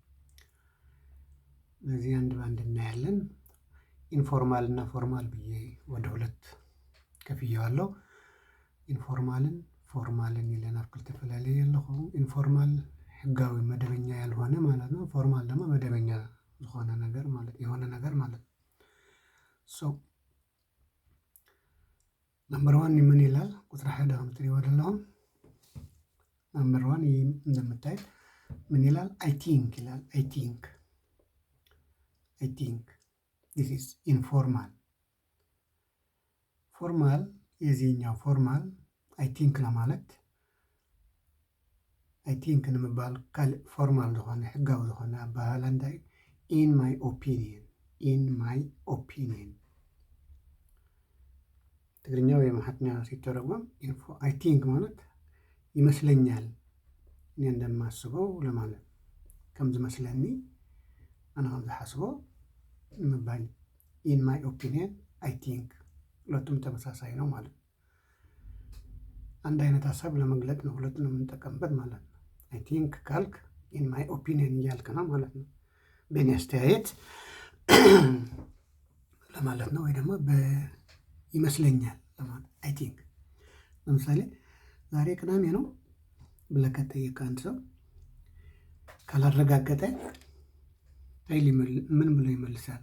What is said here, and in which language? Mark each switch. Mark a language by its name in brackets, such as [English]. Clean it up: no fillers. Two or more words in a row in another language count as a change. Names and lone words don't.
[Amharic] በዚህ አንድ ባንድ እናያለን። ኢንፎርማል እና ፎርማል ብዬ ወደ ሁለት ከፍዬዋለሁ። ኢንፎርማልን ፎርማልን ይለናል። [Tigrinya] ክልተፈላለየ ኣለኹ። [Amharic] ኢንፎርማል ህጋዊ መደበኛ ያልሆነ ማለት ነው። ፎርማል ደግሞ መደበኛ የሆነ ነገር ማለት ነው። [English] so number one [Amharic] ምን ይላል? ቁጥር 1 ከምትሪው አይደለም። [English] number one [Amharic] እንደምታዩት ምን ይላል? [English] I think [Amharic] ይላል። [English] I think this is informal። [Amharic] ፎርማል የዚህኛው ፎርማል [English] I think [Amharic] ለማለት [English] I think [Tigrinya] ንምባል ካልእ ፎርማል ዝኾነ ህጋዊ ዝኾነ ኣባህላ እንታይ [English] in my [Amharic] ኦፒኒየን ትግርኛ ወይ አማርኛ ሲተረጎም [English] I think [Amharic] ማለት ይመስለኛል፣ እኔ እንደማስበው ለማለት [Tigrinya] ከም ዝመስለኒ ኣነ ከም ዝሓስቦ ንምባል [English] in my opinion I think። [Amharic] ሁለቱም ተመሳሳይ ነው ማለት ነው። አንድ አይነት ሀሳብ ለመግለጥ ነው ሁለቱን የምንጠቀምበት ማለት ነው። [English] I think [Amharic] ካልክ [English] in my opinion [Amharic] እያልክ ነው ማለት ነው። በእኔ አስተያየት ለማለት ነው። ወይ ደግሞ ይመስለኛል ለማለት [English] I think። [Amharic] ለምሳሌ ዛሬ ቅዳሜ ነው ብለህ ከጠየቅህ አንድ ሰው ካላረጋገጠ ምን ብሎ ይመልሳል?